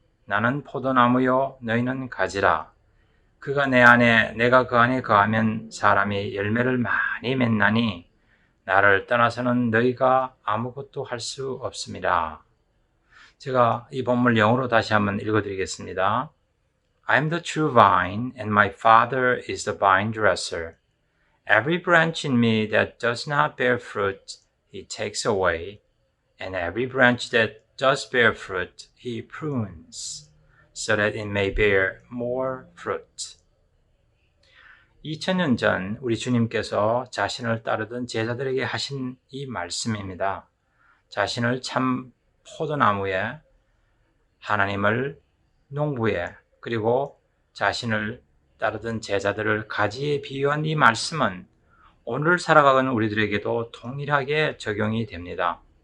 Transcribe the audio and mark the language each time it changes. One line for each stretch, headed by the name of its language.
Korean: 나는 포도나무요 너희는 가지라. 그가 내 안에 내가 그 안에 거하면 사람이 열매를 많이 맺나니 나를 떠나서는 너희가 아무것도 할 수 없습니다. 제가 이 본문을 영어로 다시 한번 읽어드리겠습니다.
English: I am the true vine, and my Father is the vine dresser. Every branch in me that does not bear fruit, he takes away, and every branch that does bear fruit, he prunes, so that it may bear more fruit.
Korean: 2000년 전 우리 주님께서 자신을 따르던 제자들에게 하신 이 말씀입니다. 자신을 참 포도나무에, 하나님을 농부에, 그리고 자신을 따르던 제자들을 가지에 비유한 이 말씀은 오늘 살아가는 우리들에게도 동일하게 적용이 됩니다.